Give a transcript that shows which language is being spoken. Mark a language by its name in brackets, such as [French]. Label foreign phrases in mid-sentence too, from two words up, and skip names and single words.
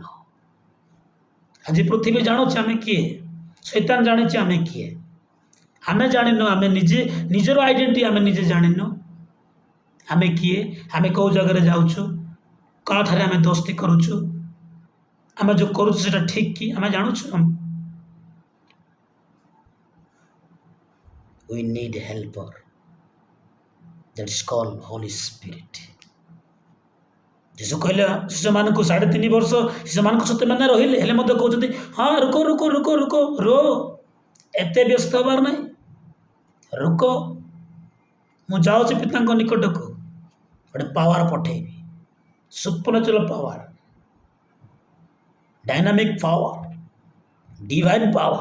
[Odia] ଆଜି ପୃଥିବୀ ଜାଣୁଛି ଆମେ କିଏ, ଶୈତାନ ଜାଣିଛି ଆମେ କିଏ। ଆମେ ଜାଣିନୁ, ଆମେ ନିଜେ ନିଜର ଆଇଡେଣ୍ଟିଟି ଆମେ ନିଜେ ଜାଣିନୁ। ଆମେ କିଏ, ଆମେ କେଉଁ ଜାଗାରେ ଯାଉଛୁ, କାହାଠାରେ ଆମେ ଦୋସ୍ତି କରୁଛୁ, ଆମେ ଯେଉଁ କରୁଛୁ ସେଟା ଠିକ୍ କି ଆମେ ଜାଣୁଛୁ। [English] We need helper that's called Holy Spirit. [Odia] ଯୀଶୁ କହିଲେ ଶିଶୁମାନଙ୍କୁ 3.5 ବର୍ଷ ଶିଶୁମାନଙ୍କ ସହିତ ମାନେ ରହିଲେ, ହେଲେ ମଧ୍ୟ କହୁଛନ୍ତି ହଁ [Hindi] रुक रुक रुक रुक [Odia] ରୋ, ଏତେ ବ୍ୟସ୍ତ ହେବାର ନାହିଁ, ରୁକ, ମୁଁ ଯାଉଛି ପିତାଙ୍କ ନିକଟକୁ, ଗୋଟେ ପାୱାର ପଠେଇବି, [English] supernatural power, dynamic power, divine power.